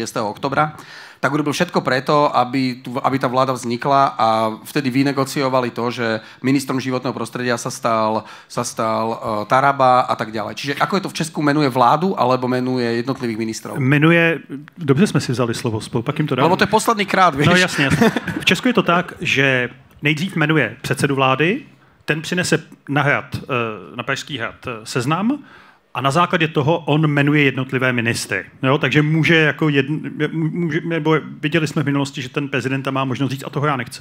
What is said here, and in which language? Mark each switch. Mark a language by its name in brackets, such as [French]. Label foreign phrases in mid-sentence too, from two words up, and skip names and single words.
[Slovak] oktobra, tak urobil všetko preto, aby tá vláda vznikla a vtedy vynegociovali to, že ministrom životného prostredia sa stal Taraba a tak ďalej. Čiže ako je to v Česku, menuje vládu alebo menuje jednotlivých ministrov? [Czech] Dobře jsme si vzali slovo spolu, pak jim to dám. [Slovak] Lebo to je posledný krát, vieš. [Czech] No jasně. V Česku je to tak, že nejdřív jmenuje předsedu vlády, ten přinese na Pražský hrad seznam a na základě toho on jmenuje jednotlivé ministry. Jo? Takže může nebo viděli jsme v minulosti, že ten prezident tam má možnost říct, a toho já nechci.